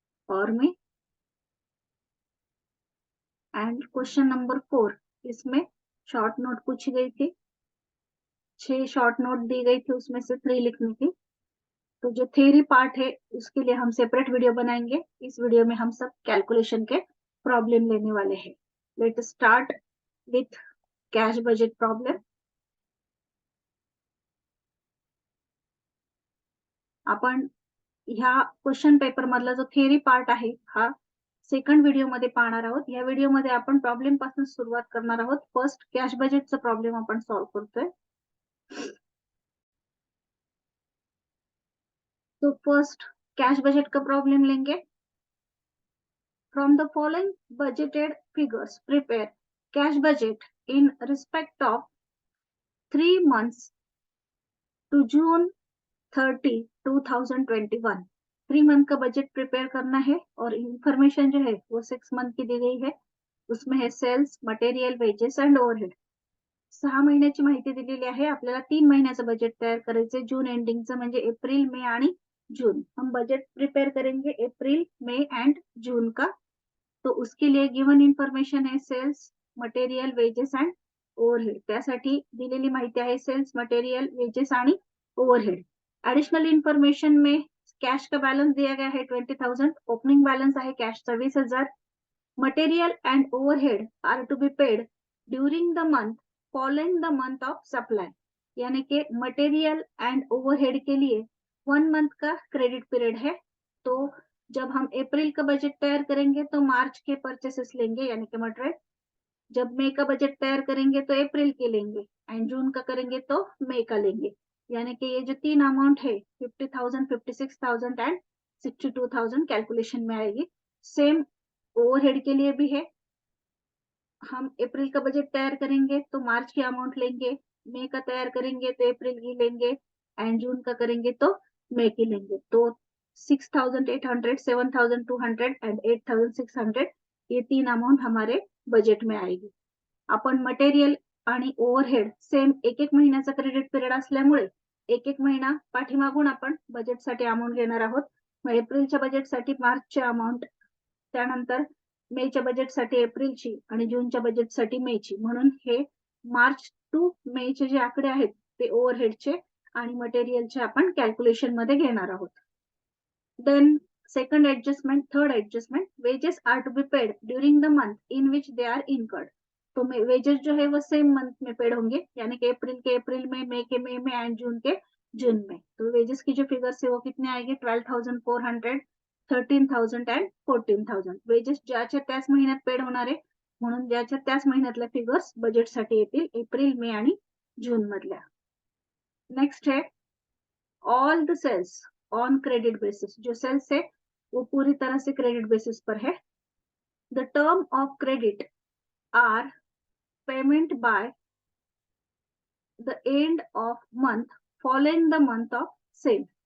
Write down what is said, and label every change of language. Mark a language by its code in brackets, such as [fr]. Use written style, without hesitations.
[hi] और में and question number 4, इसमें शॉर्ट नोट पूछी गई थी, 6 शॉर्ट नोट दी गई थी, उसमें से 3 लिखनी थी। तो जो थ्योरी पार्ट है उसके लिए हम सेपरेट वीडियो बनाएंगे। इस वीडियो में हम सब कैलकुलेशन के प्रॉब्लम लेने वाले हैं। [en] Let start with cash budget problem. [mr] आपण ह्या क्वेश्चन पेपर मधला जो थिअरी पार्ट आहे हा सेकंड व्हिडिओ मध्ये पाहणार आहोत। या व्हिडिओ मध्ये आपण प्रॉब्लेम पासून सुरुवात करणार आहोत। फर्स्ट कॅश बजेटचा प्रॉब्लेम आपण सॉल्व्ह करतोय। [hi] तो फर्स्ट कैश बजट का प्रॉब्लम लेंगे। [en] From the following budgeted figures, prepare cash budget in respect of 3 months to June 30, 2021। [hi] 3 month का बजट प्रिपेयर करना है और इंफॉर्मेशन जो है वो 6 मंथ की दी गई है। उसमें है sales, material, wages and overhead. [mr] 6 महिन्याची माहिती दिलेली आहे. आपल्याला 3 महिन्याचं बजेट तयार करायचंय जून एंडिंगचं, म्हणजे एप्रिल, मे आणि जून. [hi] हम बजट प्रिपेयर करेंगे अप्रैल, मई एंड जून का. तो उसके लिए गिवन इन्फॉर्मेशन है sales, material, wages and overhead. [mr] त्यासाठी दिलेली माहिती आहे सेल्स, मटेरियल, वेजेस आणि ओव्हरहेड. [hi] एडिशनल इन्फॉर्मेशन में कैश का बैलेंस दिया गया है 20,000. [mr] ओपनिंग बैलेंस आहे कॅशचा 20,000. [en] Material and overhead are to be paid during the month following the month of supply. [hi] यानी कि मटेरियल एंड ओवरहेड के लिए 1 मंथ का क्रेडिट पीरियड है. तो जब हम अप्रैल का बजट तैयार करेंगे तो मार्च के परचेसेस लेंगे यानी कि मटेरियल. जब मई का बजट तैयार करेंगे तो अप्रैल के लेंगे एंड जून का करेंगे तो मई का लेंगे. यानी कि ये जो 3 अमाउंट है 50,000, 56,000 एंड 62,000 कैलकुलेशन में आएगी. सेम ओवरहेड के लिए भी है. हम अप्रैल का बजट तैयार करेंगे तो मार्च की अमाउंट लेंगे, मई का तैयार करेंगे तो अप्रैल की लेंगे एंड जून का करेंगे तो मई की लेंगे. तो 6,800, 7,200 एंड 8,600 ये 3 अमाउंट हमारे बजेट में आएगी. [mr] आपण मटेरियल आणि ओव्हरहेड सेम एक एक महिन्याचा क्रेडिट पिरियड असल्यामुळे एक एक महिना पाठीमागून आपण बजेटसाठी अमाउंट घेणार आहोत. मग एप्रिलच्या बजेटसाठी मार्चची अमाउंट, त्यानंतर मेच्या बजेटसाठी एप्रिलची आणि जूनच्या बजेटसाठी मेची. म्हणून हे मार्च टू मेचे जे आकडे आहेत ते ओव्हरहेडचे आणि मटेरियलचे आपण कॅल्क्युलेशन मध्ये घेणार आहोत. [en] Then second adjustment, third adjustment, wages are to be paid during the month in which they are incurred. [hi] तो वेजेस जो है वो सेम मंथ में पेड होंगे यानी कि अप्रैल के अप्रैल में, मई के मई में एंड जून के जून में. तो वेजेस की जो फिगर्स है वो कितने आएंगे 12,400, 13,000 एंड 14,000. [mr] वेजेस ज्याच्या त्याच महिन्यात पेड होणार आहे म्हणून ज्याच्या त्याच महिन्यातल्या फिगर्स बजेटसाठी येतील एप्रिल, मे आणि जून मधल्या. [en] Next है all the sales on credit basis. [hi] जो सेल्स है वो पूरी तरह से क्रेडिट बेसिस पर है. [en] The term of credit are payment by the end of month following the month of sale.